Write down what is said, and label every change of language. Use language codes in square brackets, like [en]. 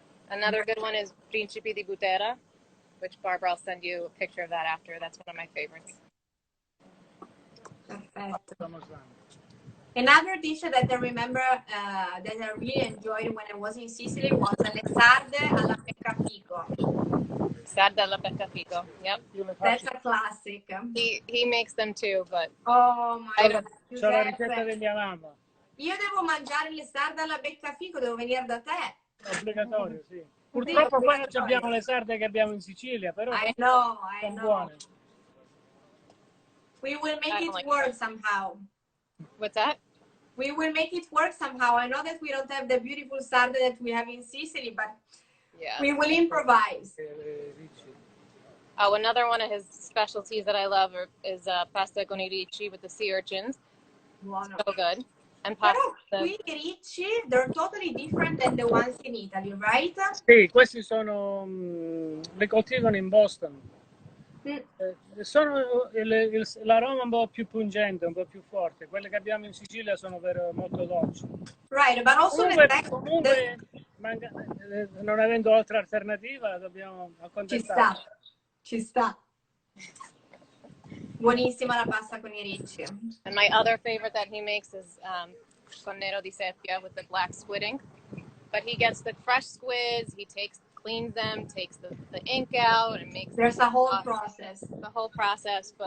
[en] Another good one is Principi di Butera, which Barbara, I'll send you a picture of that after. That's one of my favorites. [it] Perfetto. [en] Another dish that I remember that I really enjoyed when I was in Sicily was le sarde alla beccafico. Sarde alla beccafico, yep. That's a classic. He makes them too, but... Oh my God. [it] C'ho la ricetta di mia mamma. Io devo mangiare le sarde alla beccafico, devo venire da te. Obbligatorio, sì. Purtroppo poi non abbiamo le sarde che abbiamo in Sicilia, però [en] I know. [it] buone. [en] We will make it work somehow. What's that? We will make it work somehow. I know that we don't have the beautiful sarde that we have in Sicily, but we will improvise. Oh, another one of his specialties that I love is pasta con i ricci with the sea urchins. [it] Buono. [en] So good. And pasta. [it] Però qui i ricci, [en] they're totally different than the ones in Italy, right? [it] Sì, questi sono, le coltivano in Boston. Sono l'aroma un po' più pungente, un po' più forte. Quelle che abbiamo in Sicilia sono molto dolci. [en] Right, but also [it] comunque non avendo altra alternativa, dobbiamo accontentarci. Ci sta. Buonissima la pasta con i ricci. [en] And my other favorite that he makes is con nero di seppia with the black squid ink. But he gets the fresh squids, cleans them, takes the ink out, and makes. There's a whole process. The whole process. But